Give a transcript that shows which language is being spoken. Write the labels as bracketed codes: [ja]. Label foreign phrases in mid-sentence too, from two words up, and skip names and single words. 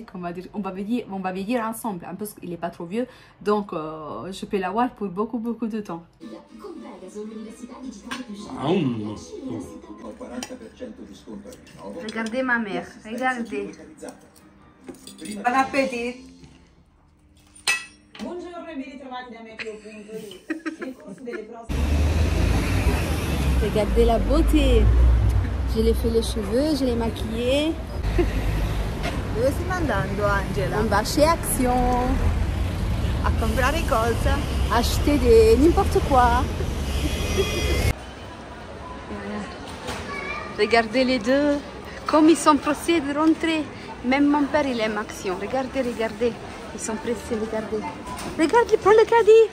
[fr] On va vieillir ensemble. En plus, il n'est pas trop vieux, donc je peux l'avoir pour beaucoup de temps. Regardez ma mère, regardez. Bon appétit. [it] Buongiorno e ben ritrovati da Meteo.it. Nel corso delle prossime... [fr] Regardez la beauté. Je l'ai fait les cheveux, je l'ai maquillée. [it] Dove stiamo andando, Angela? [fr] On va chez Action. [it] A comprare cosa? [fr] Acheter des n'importe quoi. Regardez les deux, comme ils sont pressés de rentrer. Même mon père, il aime Action. Regardez, regardez. Ils sont pressés, regardez. Regarde, il prend le caddie.